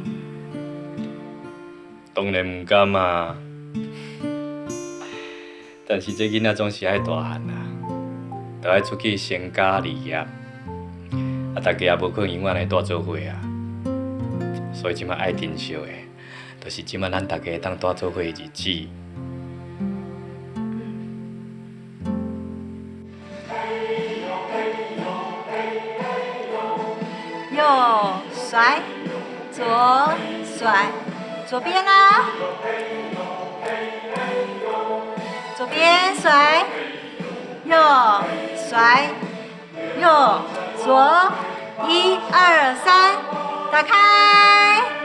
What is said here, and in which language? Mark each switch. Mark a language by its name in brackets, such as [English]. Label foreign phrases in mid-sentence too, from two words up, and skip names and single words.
[Min Nan Chinese] 当然毋甘啊，但是这囡仔总是爱大汉啦，就爱出去成家立业，啊，大家也无可能永远来住做伙啊。所以即摆爱珍惜的，就是即摆咱大家当住做伙的日子。右甩，左甩，左边啊，左边甩，右甩，右左，1、2、3，打开。